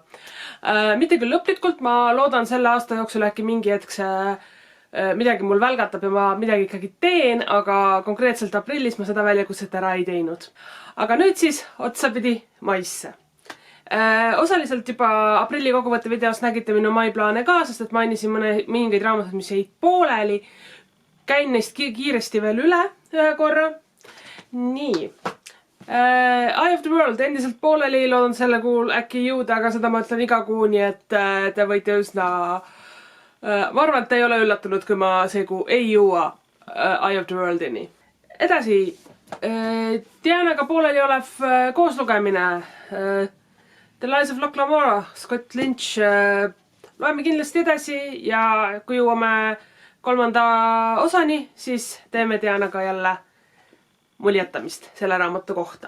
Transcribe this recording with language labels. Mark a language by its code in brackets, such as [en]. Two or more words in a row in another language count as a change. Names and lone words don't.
[et] Mitte küll lõplikult, ma loodan selle aasta jooksul äkki mingi hetk see midagi mul välgatab ja ma midagi ikkagi teen, aga konkreetselt aprillis ma seda väljakutset ära ei teinud. Aga nüüd siis otsapidi maisse. Osaliselt juba aprilli kokkuvõtte videos nägite minu maiplaane ka, sest et mainisin mingeid raamatud, mis jäid pooleli. Käin neist kiiresti veel üle ühe korra. Nii. Eye of the World endiselt pooleli, loodan selle kuul äkki jõuda, aga seda ma ütlen iga kuu, nii et te võite üsna... Ma arvan, et te ei ole üllatunud, kui ma see kuu ei jõua Eye of the Worldini. Edasi, Dianaga pooleli olev kooslugemine. The Lies of Locke Lamora, Scott Lynch. Loeme kindlasti edasi ja kui jõuame 3. osani, siis teeme Dianaga jälle muljetamist selle raamatu kohta.